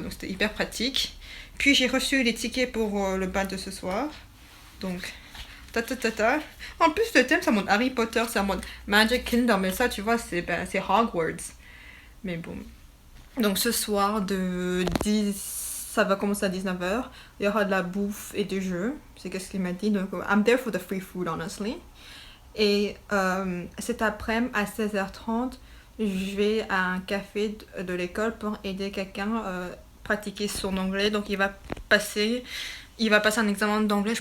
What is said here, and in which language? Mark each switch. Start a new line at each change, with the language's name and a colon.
French: Donc c'était hyper pratique. Puis j'ai reçu les tickets pour le bal de ce soir. Donc ta ta ta ta. En plus, le thème, c'est en mode Harry Potter, c'est en mode Magic Kingdom, mais ça, tu vois, c'est Hogwarts. Mais bon. Donc ce soir, ça va commencer à 19h. Il y aura de la bouffe et des jeux. C'est ce qu'il m'a dit. Donc,
English: I'm there for the free food, honestly.
French: Et cet après-midi, à 16h30, je vais à un café de l'école pour aider quelqu'un à pratiquer son anglais. Donc, il va passer un examen d'anglais.